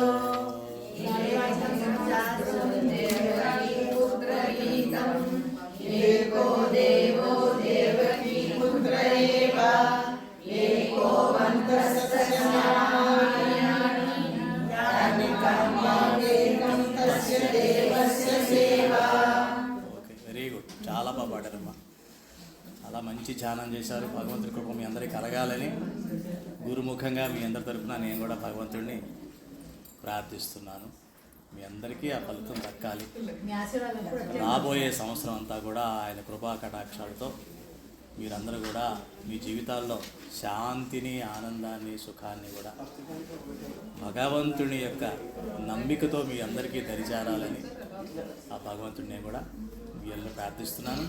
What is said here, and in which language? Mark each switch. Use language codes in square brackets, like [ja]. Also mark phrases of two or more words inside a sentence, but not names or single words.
[sa] देवकीपुत्रगीतं एको देवो देवकीपुत्र एव एको मन्त्रस्तस्यानिकं तस्य देवस्य सेवा। [en] okay, very good. [te] చాలా బాగా పాడారమ్మా. చాలా మంచి ధ్యానం చేశారు. భగవంతుడి కృప మీ అందరికీ కలగాలని గురుముఖంగా మీ అందరి తరపున నేను కూడా భగవంతుడిని ప్రార్థిస్తున్నాను. మీ అందరికీ ఆ ఫలితం దక్కాలి. రాబోయే సంవత్సరం అంతా కూడా ఆయన కృపా కటాక్షాలతో మీరందరూ కూడా మీ జీవితాల్లో శాంతిని, ఆనందాన్ని, సుఖాన్ని కూడా భగవంతుని యొక్క నమ్మికతో మీ అందరికీ దరిచేరాలని ఆ భగవంతుడిని కూడా మీ అందరూ ప్రార్థిస్తున్నాను.